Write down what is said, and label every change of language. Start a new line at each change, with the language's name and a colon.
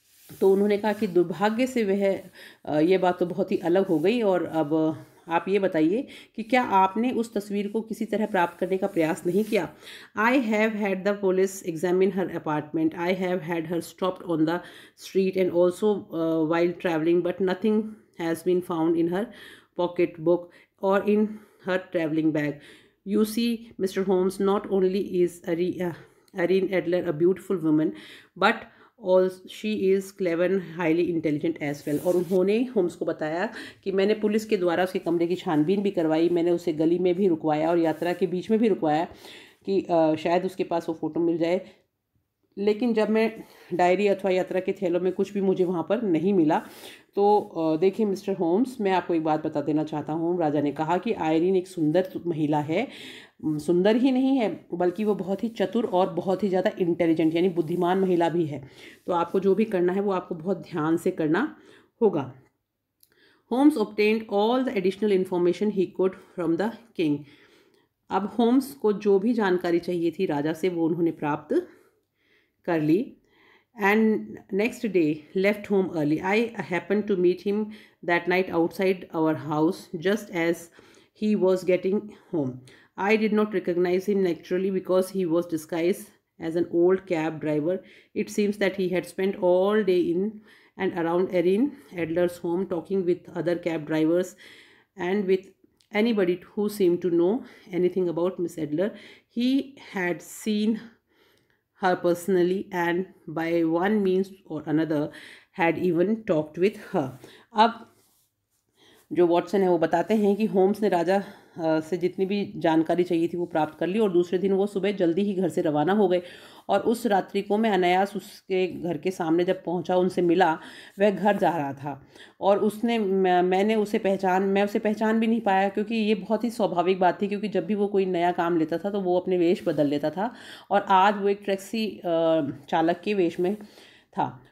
Hindi: तो उन्होंने कहा कि दुर्भाग्य से ये बात तो बहुत ही अलग हो गई और अब आप ये बताइए कि क्या आपने उस तस्वीर को किसी तरह प्राप्त करने का प्रयास नहीं किया?
English: I have had the police examine her apartment, I have had her stopped on the street and also while travelling, but nothing has been found in her pocket book or in her traveling bag. You see, Mr. Holmes, not only is Irene Adler a beautiful woman, but also she is clever and highly intelligent as well.
Hindi: और उन्होंने Holmes को बताया कि मैंने police के द्वारा उसके कमरे की छानबीन भी करवाई, मैंने उसे गली में भी रुकवाया और यात्रा के बीच में भी रुकवाया कि शायद उसके पास वो फ़ोटो मिल जाए, लेकिन जब मैं डायरी अथवा यात्रा के थैलों में कुछ भी मुझे वहाँ पर नहीं मिला। तो देखिए मिस्टर होम्स, मैं आपको एक बात बता देना चाहता हूँ। राजा ने कहा कि आयरीन एक सुंदर महिला है, सुंदर ही नहीं है बल्कि वो बहुत ही चतुर और बहुत ही ज़्यादा इंटेलिजेंट यानी बुद्धिमान महिला भी है। तो आपको जो भी करना है वो आपको बहुत ध्यान से करना होगा।
English: Holmes obtained all the additional information he could from the king.
Hindi: अब होम्स को जो भी जानकारी चाहिए थी राजा से वो उन्होंने प्राप्त कर ली।
English: And next day left home early. I happened to meet him that night outside our house just as he was getting home. I did not recognize him naturally because he was disguised as an old cab driver. It seems that he had spent all day in and around Irene Adler's home talking with other cab drivers and with anybody who seemed to know anything about Miss Adler. He had seen her personally and by one means or another had even talked with her.
Hindi: अब जो Watson है वो बताते हैं कि Holmes ने राजा से जितनी भी जानकारी चाहिए थी वो प्राप्त कर ली और दूसरे दिन वो सुबह जल्दी ही घर से रवाना हो गए और उस रात्रि को मैं अनायास उसके घर के सामने जब पहुंचा, उनसे मिला, वह घर जा रहा था और मैं उसे पहचान भी नहीं पाया, क्योंकि ये बहुत ही स्वाभाविक बात थी, क्योंकि जब भी वो कोई नया काम लेता था तो वो अपने वेश बदल लेता था और आज वो एक टैक्सी चालक के वेश में था।